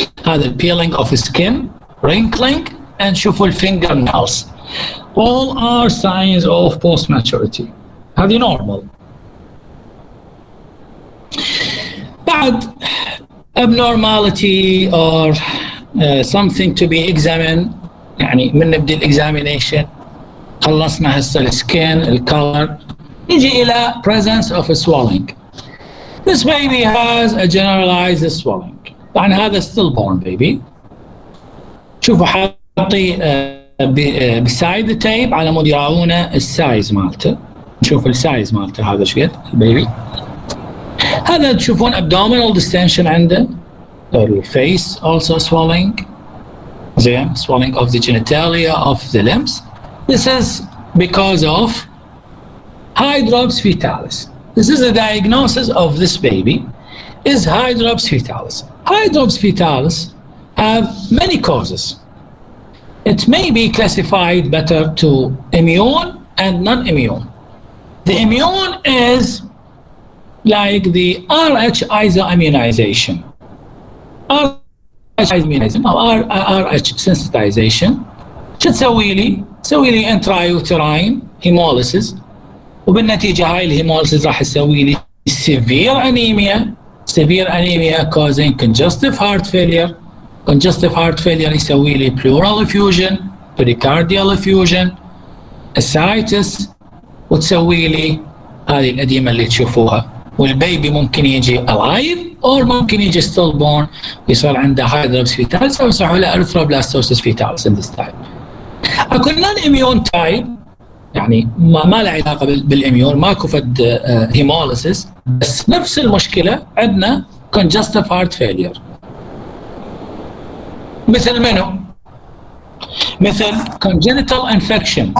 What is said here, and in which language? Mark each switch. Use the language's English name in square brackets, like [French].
[English] هذا peeling of skin, wrinkling and شوفوا fingernails. All are signs of post maturity. هذه normal. بعد abnormality or something to be examined. [Arabic] يعني من نبدأ الاكزامينيشن خلصنا هسه السكين الكولر نجي إلى presence of a swelling. [English] This baby has a generalized swelling. [Arabic] طبعا هذا [English] stillborn baby. [Arabic] شوفوا حاطي beside the tape على مود يراونا السايز مالته. نشوف السايز مالته هذا شقد البيبي. هذا تشوفون abdominal distension عنده. [English] الفيس also swelling. زين swelling of the genitalia of the limbs. This is because of hydrops fetalis. This is the diagnosis of this baby is hydrops fetalis. Hydrops fetalis have many causes. It may be classified better to immune and non-immune. The immune is like the RH isoimmunization. RH isoimmunization أو RH sensitization. [Arabic] شو تسوي لي؟ تسوي لي intrauterine hemolysis، وبالنتيجة هاي الهيموليسيس راح تسوي لي [English] severe anemia causing congestive heart failure. Congestive heart failure يسوي لي pleural effusion, pericardial effusion, ascites، [Arabic] وتسوي لي هذه الأديمة اللي تشوفوها. والبيبي ممكن يجي alive or ممكن يجي stillborn ويصير عنده hydrops fetalis أو يصير له erythroblastosis fetalis in this type. أكو non-immune type يعني ما له علاقة بالإميون، ماكو فد هيموليسيس، بس نفس المشكلة عندنا congestive heart failure. مثل منو؟ مثل congenital infection.